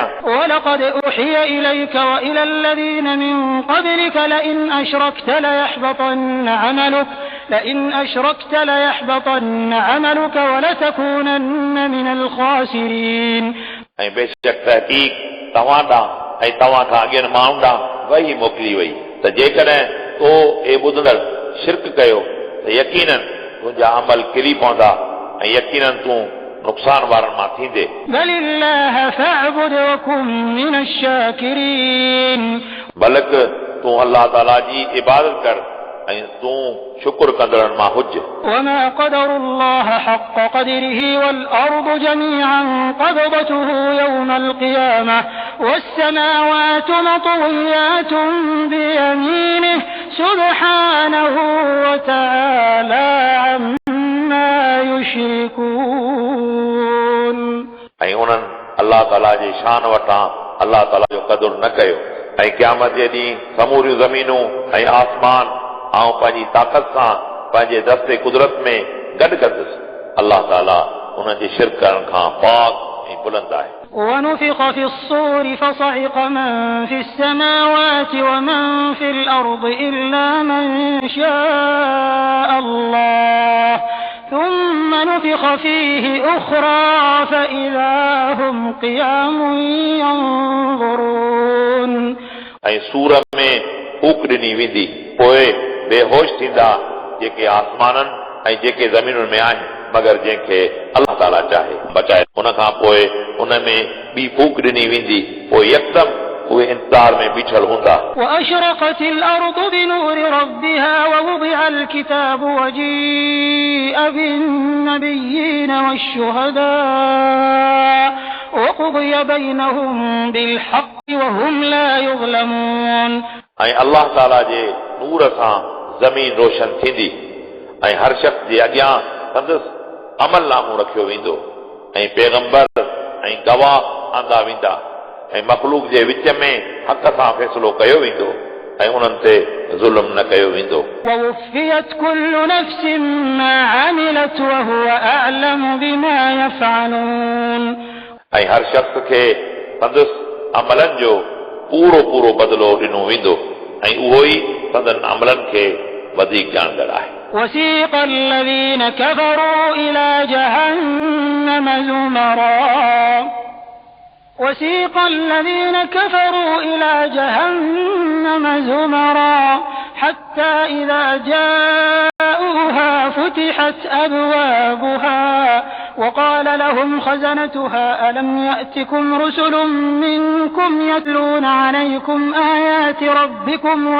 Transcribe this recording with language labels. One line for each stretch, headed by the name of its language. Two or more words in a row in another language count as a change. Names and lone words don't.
Arabic: ولقد أوحي إليك وإلى الذين من قبلك لئن أشركت ليحبطن عملك ولتكونن من الخاسرين.
Sindhi: ऐं बेशक तहक़ीक़ तव्हां ॾांहुं ऐं तव्हां खां अॻियनि माण्हुनि ॾांहुं वही मोकिली वई त जेकॾहिं तो ए ॿुधंदड़ शिरक कयो त यकीनन तुंहिंजा अमल किरी पवंदा ऐं यकीनन तूं नुक़सान वारनि मां थींदे.
Arabic: بل الله فاعبد وكن من الشاكرين.
Sindhi: बल्क तूं अल्लाह ताला जी इबादत कर ऐं तूं शुक्र कंदड़नि मां हुज.
Arabic: وما قدر الله حق قدره والأرض جميعا قبضته يوم القيامة والسماوات مطويات بيمينه سبحانه وتعالى عما يشركون.
Sindhi: ऐं उन्हनि अल्लाह ताला जी शान वटां अल्लाह ताला जो क़दुरु न कयो ऐं क़यामत जे ॾींहुं समूरियूं ज़मीनूं ऐं आसमान ऐं पंहिंजी ताक़त सां पंहिंजे दस्ते कुदरत में गॾु कंदुसि. अल्लाह ताला उन्हनि जे शिरक करण खां पाक ऐं बुलंद आहे.
Arabic: ونفخ في الصور فصعق من في السماوات ومن في الأرض إلا من شاء الله ثم نفخ فيه أخرى فإذا هم قيام ينظرون.
Sindhi: ऐं सूर में फूक ॾिनी वेंदी पोइ बेहोश थींदा जेके आसमाननि ऐं जेके ज़मीनुनि में आहिनि मगर जंहिंखे अल्लाह ताला चाहे बचाए. उन खां पोइ उन में ॿी फूक ॾिनी वेंदी पोइ यकदम उहे इंतज़ार में बीठल हूंदा.
Arabic: وأشرقت الأرض بنور ربها ووضع الكتاب وجيء بالنبيين والشهداء وقضي بينهم بالحق وهم لا يظلمون.
Sindhi: ऐं अल्लाह ताला जे नूर सां ज़मीन रोशन थींदी ऐं हर शख़्स जे अॻियां संदसि अमल नामो रखियो वेंदो ऐं पैगंबर ऐं गवाह आंदा वेंदा ऐं मख़लूक जे विच में हक़ सां फ़ैसिलो कयो वेंदो ऐं उन्हनि ते ज़ुल्म न कयो वेंदो.
Arabic: ووفيت كل نفس ما عملت وهو أعلم بما يفعلون.
Sindhi: ऐं हर शख़्स खे संदसि अमलनि जो पूरो पूरो बदिलो ॾिनो वेंदो ऐं उहो ई संदनि अमलनि खे वधीक ॼाणंदड़ आहे.
Arabic: وسيق الذين كفروا إلى جهنم زمرا حتى إذا جاءوها فتحت أبوابها وقال لهم خزنتها ألم يأتكم رسل منكم يتلون عليكم آيات ربكم